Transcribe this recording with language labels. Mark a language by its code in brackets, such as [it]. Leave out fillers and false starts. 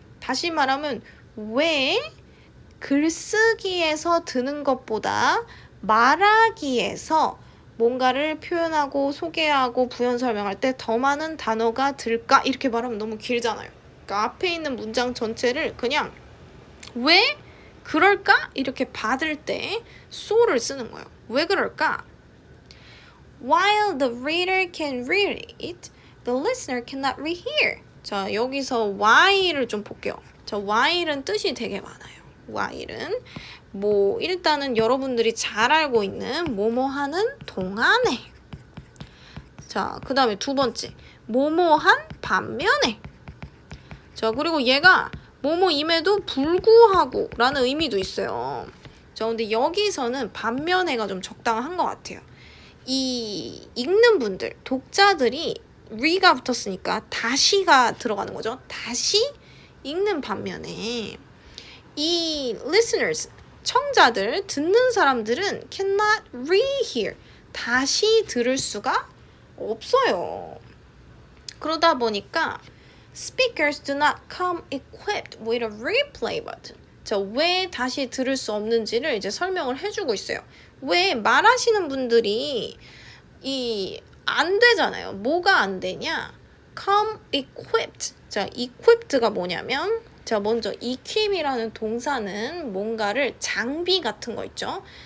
[ko] 다시 말하면 왜 글쓰기에서 드는 것보다 말하기에서 뭔가를 표현하고 소개하고 부연 설명할 때 더 많은 단어가 들까? 이렇게 말하면 너무 길잖아요. 그러니까 앞에 있는 문장 전체를 그냥 왜 그럴까? 이렇게 받을 때 so를 쓰는 거예요. 왜 그럴까? [en] While the reader can read it, the listener cannot rehear. [ko] 자, 여기서 while을 좀 볼게요. 자, while은 뜻이 되게 많아요. while은 뭐 일단은 여러분들이 잘 알고 있는 뭐뭐 하는 동안에. 자, 그 다음에 두 번째 뭐뭐한 반면에. 자, 그리고 얘가 뭐뭐임에도 불구하고 라는 의미도 있어요. 자, 근데 여기서는 반면에가 좀 적당한 것 같아요. 이 읽는 분들, 독자들이 re가 붙었으니까 다시가 들어가는 거죠. 다시 읽는 반면에 이 listeners, 청자들, 듣는 사람들은 [en] cannot rehear, [ko] 다시 들을 수가 없어요. 그러다 보니까 [en] speakers do not come equipped with a replay button. [ko] 자, 왜 다시 들을 수 없는지를 이제 설명을 해주고 있어요. 왜 말하시는 분들이 안 되잖아요. 뭐가 안 되냐? [en] come equipped. [ko] 자, equipped가 뭐냐면 자, 먼저 equip이라는 동사는 뭔가를 장비 같은 거 있죠?